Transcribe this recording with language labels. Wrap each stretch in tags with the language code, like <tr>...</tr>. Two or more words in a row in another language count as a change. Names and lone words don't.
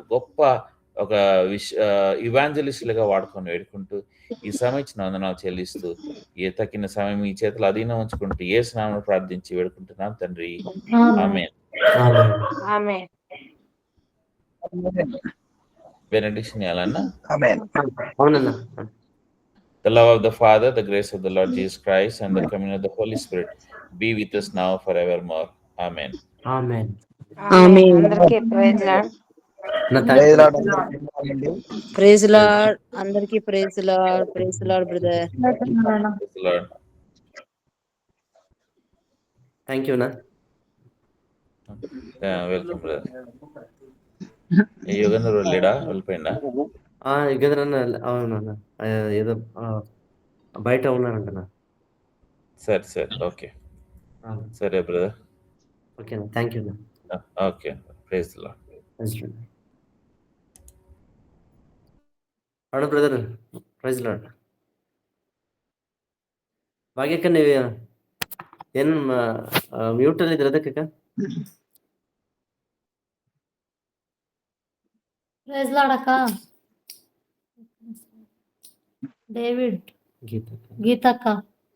<te>గొప్ప ఒక ఇవాంజలిస్టులుగా వాడుకొని వేడుకుంటూ ఈ సమయం ఇచ్చిన వందనాలు చెల్లిస్తూ, ఏ తక్కిన సమయం ఈ చేతులు అధీనం ఉంచుకుంటూ యేసు నామములో ప్రార్థించి వేడుకుంటున్నాం తండ్రి, ఆమేన్. ఆమేన్. బెనడిక్షన్ ఇవ్వాలన్నా? ఆమేన్. అవునన్నా.</te> <en>The love of the Father, the grace of the Lord Jesus Christ, and the communion of the Holy Spirit be with us now forevermore. Amen.</en> <te>ఆమేన్. ఆమేన్. అందరికీ</te> <en>praise Lord.</en> <te>నా ప్రైజ్ థాంక్స్. లార్డ్ అందరికీ వందనాలండి.</te> <en>Praise Lord. అందరికీ praise Lord. Praise Lord brother. Praise the Lord. thank you</en> <te>అన్నా.</te> <en>Welcome, brother.</en> <te>యుగంధర్ వెళ్ళాడా? వెళ్ళిపోయిందా? యుగంధరన్న అవునన్నా. ఏదో బయట ఉన్నారంటన్నా. సరే ఓకే. సరే బ్రదర్. ఓకేనా.</te> <en>thank you</en> <te>అన్నా.</te> <en>Okay. Praise the Lord.</en> <te>అవును బ్రదర్.</te> <en>Praise Lord.</en> <kn>ಭಾಗ್ಯಕ್ಕ ನೀವು ಏನು ಮ್ಯೂಟ್ ಅಲ್ಲಿ ಇದ್ರ ಅದಕ್ಕೆ</kn> <en>Praise Lord అక్క.</en> <te>డేవిడ్, ಗೀತ గీతక్క.</te>